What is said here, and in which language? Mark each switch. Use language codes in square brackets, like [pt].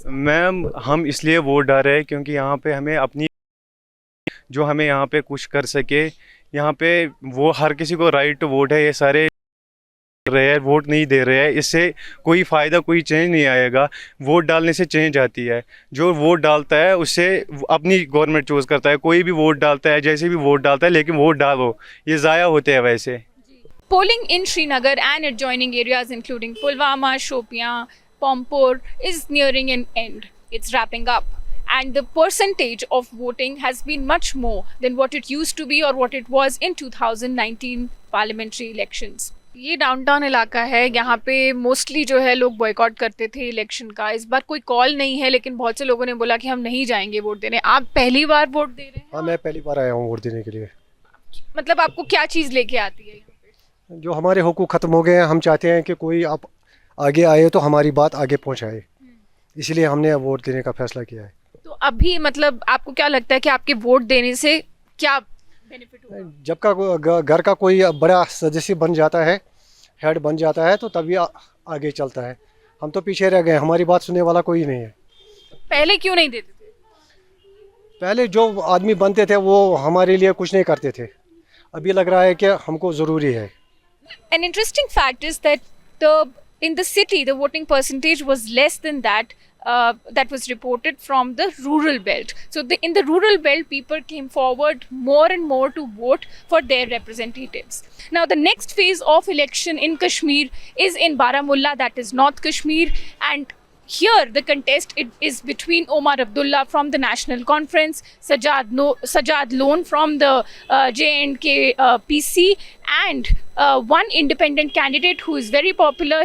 [hi] Ma'am, हम इसलिए vote डाल रहे हैं क्योंकि यहाँ पे हमें अपनी जो हमें यहाँ पे कुछ कर सके, यहाँ पे वो हर किसी को राइट टू वोट है, ये सारे रहे हैं, वोट नहीं दे रहे हैं, इससे कोई फ़ायदा, कोई चेंज नहीं आएगा। वोट डालने से चेंज आती है। जो वोट डालता है उससे अपनी गवर्नमेंट चूज़ करता है। कोई भी वोट डालता है, जैसे भी वोट डालता है, लेकिन वोट डालो, ये ज़ाया होते हैं वैसे। [en] Polling in Srinagar and adjoining areas including Pulwama, Shopian, Pompor is nearing an end. It's wrapping up. And the percentage of voting has been much more than what it used to be or what it was in 2019 parliamentary elections. [hi] ये downtown इलाका है, यहाँ पे mostly जो है लोग boycott करते थे इलेक्शन का। इस बार कोई कॉल नहीं है, लेकिन बहुत से लोगों ने बोला कि हम नहीं जाएंगे वोट देने। आप पहली बार वोट दे रहे हैं? हाँ, मैं पहली बार आया हूँ वोट देने के लिए। मतलब आपको क्या चीज़ लेके आती है यहाँ पे? जो हमारे हुकूक ख़त्म हो गए हैं, हम चाहते हैं कि कोई आगे आए तो हमारी बात आगे पहुंचाए, इसलिए हमने वोट देने का फैसला किया है। तो अभी मतलब आपको क्या लगता है कि आपके वोट देने से क्या बेनिफिट होगा? जब का घर का कोई बड़ा सदस्य बन जाता है, हेड बन जाता है, तो तभी आगे चलता है। हम तो पीछे रह गए, हमारी बात सुनने वाला कोई नहीं है। पहले क्यों नहीं देते थे? पहले जो आदमी बनते थे वो हमारे लिए कुछ नहीं करते थे, अभी लग रहा है कि हमको ज़रूरी है। [en] An interesting fact is that in the city the voting percentage was less than that was reported from the rural belt. So in the rural belt, people came forward more and more to vote for their representatives. Now the next phase of election in Kashmir is in Baramulla, that is North Kashmir, and here the contest is between Omar Abdullah from the National Conference, Sajad Lone from the J&K PC, and one independent candidate who is very popular.